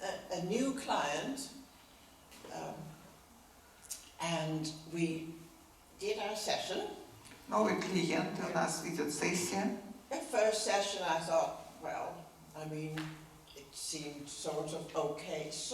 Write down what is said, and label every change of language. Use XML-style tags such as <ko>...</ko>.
<en>A new client, and we did our session.</en> <ru>Новый клиент, у нас идет сессия.</ru> <en>At first session I thought, well, I mean, it seemed sort of okay.</en>